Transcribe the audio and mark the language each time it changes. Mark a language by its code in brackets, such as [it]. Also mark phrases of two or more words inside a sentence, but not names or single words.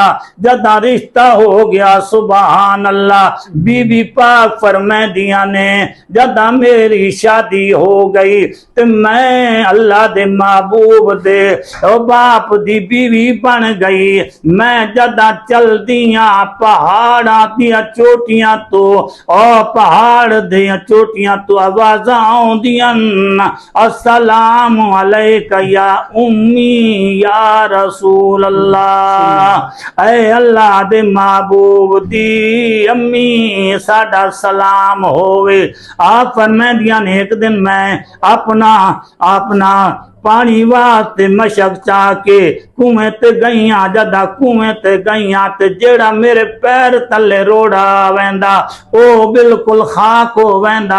[pa] جدا رشتہ ہو گیا [ar] سبحان الله [pa] بی بی پاک فرماندی دیا نے جدا میری شادی ہو گئی تے میں اللہ دے محبوب دے او باپ دی بیوی بن گئی. میں جدا چلدیاں پہاڑاں دیاں چوٹیاں تو او پہاڑ دیاں چوٹیاں تو آوازاں آؤندیاں [ar] السلام عليك يا أمي يا رسول الله. [pa] اے اللہ دے محبوب دی امی ساڈا سلام ہووے. آپ فرماندیاں نے ایک دن میں اپنا پانی واسطے مشک چاہ کے کنویں تے گئیاں جدا کنویں تے گئیاں تے جیہڑا میرے پیر تلے روڑا ویندا او بالکل خاک ہو ویندا.